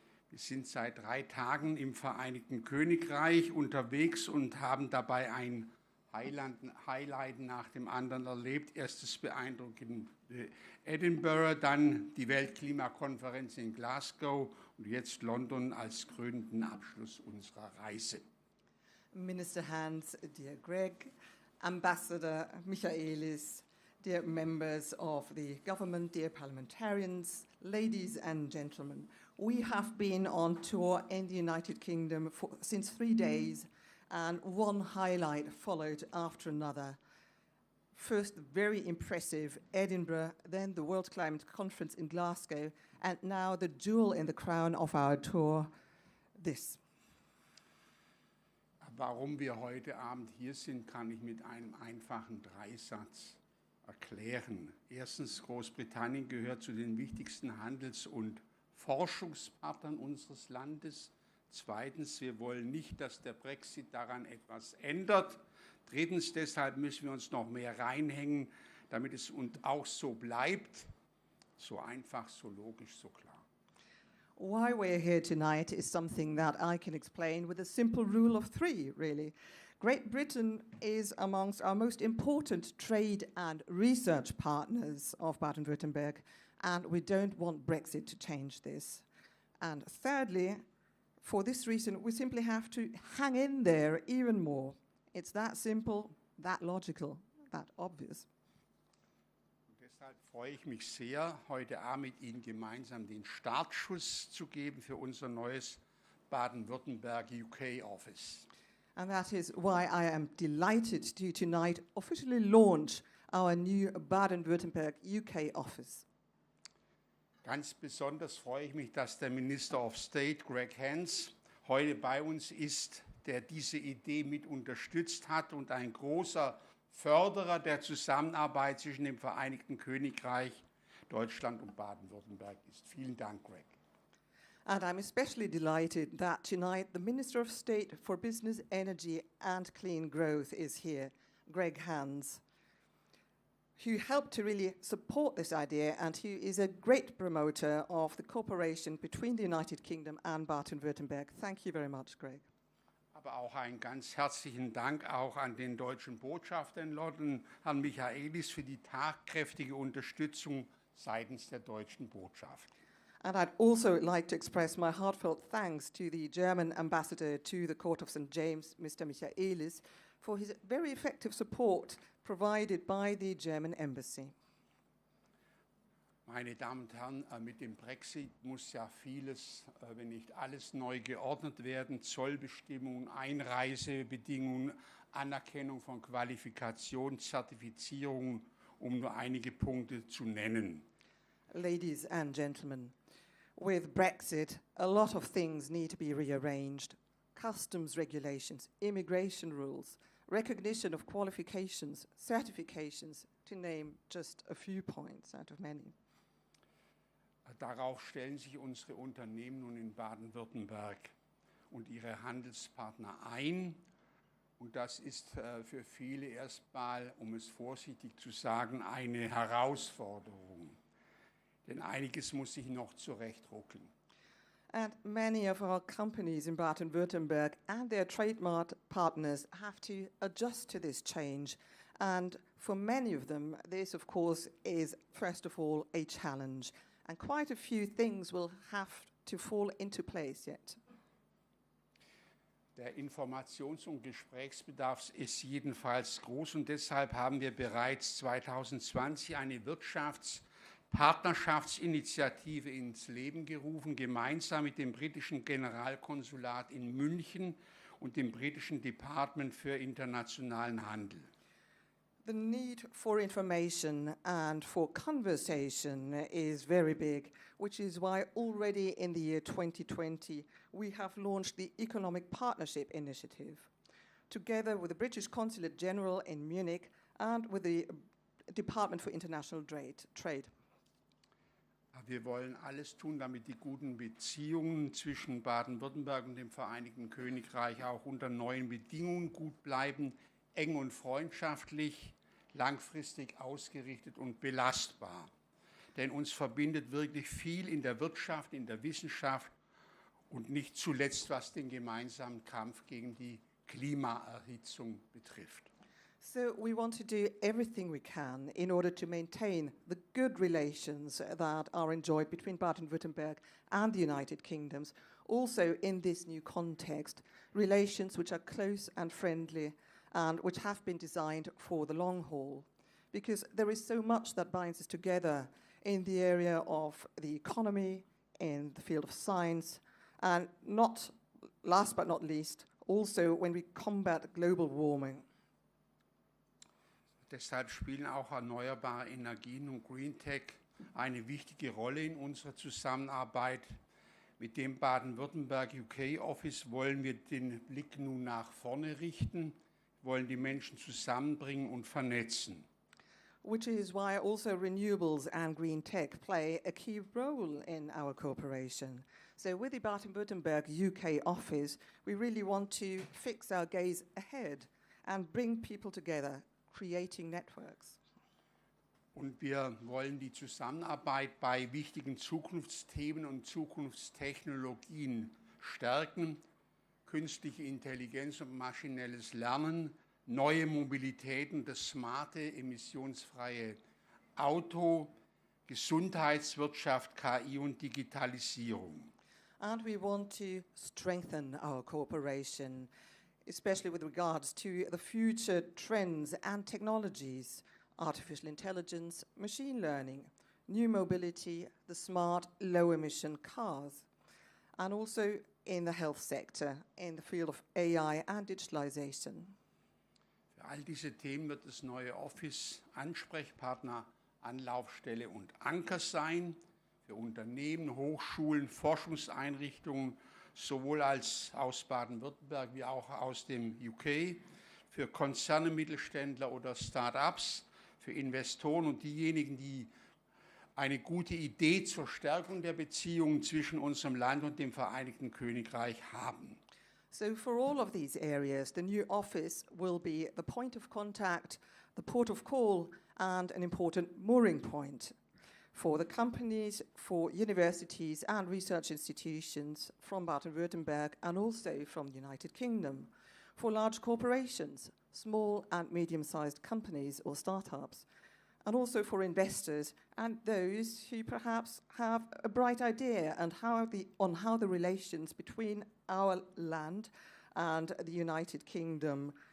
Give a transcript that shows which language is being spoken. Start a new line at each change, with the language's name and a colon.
German: Wir sind seit 3 Tagen im Vereinigten Königreich unterwegs und haben dabei ein Highlight nach dem anderen erlebt. Erstes beeindruckend Edinburgh, dann die Weltklimakonferenz in Glasgow und jetzt London als krönenden Abschluss unserer Reise.
English: Minister Hans, dear Greg, Ambassador Michaelis, dear members of the government, dear parliamentarians, ladies and gentlemen, we have been on tour in the United Kingdom since 3 days, and one highlight followed after another. First, very impressive Edinburgh, then the World Climate Conference in Glasgow, and now the jewel in the crown of our tour, this.
German: Warum wir heute Abend hier sind, kann ich mit einem einfachen Dreisatz erklären. Erstens, Großbritannien gehört zu den wichtigsten Handels- und Forschungspartnern unseres Landes. Zweitens, wir wollen nicht, dass der Brexit daran etwas ändert. Drittens, deshalb müssen wir uns noch mehr reinhängen, damit es uns auch so bleibt. So einfach, so logisch, so klar.
English: Why we're here tonight is something that I can explain with a simple rule of 3, really. Great Britain is amongst our most important trade and research partners of Baden-Württemberg, and we don't want Brexit to change this. And thirdly, for this reason, we simply have to hang in there even more. It's that simple, that logical, that obvious.
German: Deshalb freue ich mich sehr, heute Abend mit Ihnen gemeinsam den Startschuss zu geben für unser neues Baden-Württemberg UK Office.
English: And that is why I am delighted to tonight officially launch our new Baden-Württemberg UK Office.
German: Ganz besonders freue ich mich, dass der
English: Minister of State,
German: Greg Hans, heute bei uns ist, der diese Idee mit unterstützt hat und ein großer Förderer der Zusammenarbeit zwischen dem Vereinigten Königreich, Deutschland und Baden-Württemberg ist. Vielen Dank, Greg.
English: And I'm especially delighted that tonight the Minister of State for Business, Energy and Clean Growth is here, Greg Hans. who helped to really support this idea and who is a great promoter of the cooperation between the United Kingdom and Baden-Württemberg. Thank you very much, Greg.
German: Aber auch einen ganz herzlichen Dank auch an den deutschen Botschafter in London, Herrn Michaelis, für die tatkräftige Unterstützung seitens der deutschen Botschaft.
English: And I'd also like to express my heartfelt thanks to the German ambassador to the Court of St. James, Mr. Michaelis, for his very effective support provided by the German embassy.
German: Meine Damen und Herren, mit dem Brexit muss ja vieles, wenn nicht alles, neu geordnet werden. Zollbestimmungen, Einreisebedingungen, Anerkennung von Qualifikationen, Zertifizierungen, um nur einige Punkte zu nennen.
English: Ladies and gentlemen, with Brexit, a lot of things need to be rearranged. Customs regulations, immigration rules, recognition of qualifications, certifications, to name just a few points out of many.
German: Darauf stellen sich unsere Unternehmen nun in Baden-Württemberg und ihre Handelspartner ein. Und das ist für viele erstmal, um es vorsichtig zu sagen, eine Herausforderung. Denn einiges muss sich noch zurechtruckeln.
English: And many of our companies in Baden-Württemberg and their trademark partners have to adjust to this change. And for many of them, this, of course, is, first of all, a challenge. And quite a few things will have to fall into place yet.
German: Der Informations- und Gesprächsbedarf ist jedenfalls groß und deshalb haben wir bereits 2020 eine Partnerschaftsinitiative ins Leben gerufen, gemeinsam mit dem britischen Generalkonsulat in München und dem britischen Department für internationalen Handel.
English: The need for information and for conversation is very big, which is why already in the year 2020 we have launched the Economic Partnership Initiative, together with the British Consulate General in Munich and with the Department for International Trade.
German: Wir wollen alles tun, damit die guten Beziehungen zwischen Baden-Württemberg und dem Vereinigten Königreich auch unter neuen Bedingungen gut bleiben, eng und freundschaftlich, langfristig ausgerichtet und belastbar. Denn uns verbindet wirklich viel in der Wirtschaft, in der Wissenschaft und nicht zuletzt, was den gemeinsamen Kampf gegen die Klimaerhitzung betrifft.
English: So we want to do everything we can in order to maintain the good relations that are enjoyed between Baden-Württemberg and the United Kingdoms, also in this new context, relations which are close and friendly and which have been designed for the long haul. Because there is so much that binds us together in the area of the economy, in the field of science, and not last but not least, also when we combat global warming.
German: Deshalb spielen auch erneuerbare Energien und Green Tech eine wichtige Rolle in unserer Zusammenarbeit. Mit dem Baden-Württemberg UK Office wollen wir den Blick nun nach vorne richten, wollen die Menschen zusammenbringen und vernetzen.
English: Which is why also renewables and green tech play a key role in our cooperation. So with the Baden-Württemberg UK office, we really want to fix our gaze ahead and bring people together, creating networks.
German: Und wir wollen die Zusammenarbeit bei wichtigen Zukunftsthemen und Zukunftstechnologien stärken. Künstliche Intelligenz und maschinelles Lernen, neue Mobilitäten, das smarte, emissionsfreie Auto, Gesundheitswirtschaft, KI und Digitalisierung.
English: And we want to strengthen our cooperation, especially with regards to the future trends and technologies, artificial intelligence, machine learning, new mobility, the smart, low-emission cars, and also in the health sector, in the field of AI and digitalization.
German: Für all diese Themen wird das neue Office Ansprechpartner, Anlaufstelle und Anker sein, für Unternehmen, Hochschulen, Forschungseinrichtungen, sowohl aus Baden-Württemberg wie auch aus dem UK, für Konzerne, Mittelständler oder Start-ups, für Investoren und diejenigen, die eine gute Idee zur Stärkung der Beziehungen zwischen unserem Land und dem Vereinigten Königreich haben.
English: So for all of these areas, the new office will be the point of contact, the port of call, and an important mooring point for the companies, for universities and research institutions from Baden-Württemberg and also from the United Kingdom, for large corporations, small and medium-sized companies or startups, and also for investors and those who perhaps have a bright idea on how the relations between our land and the United Kingdom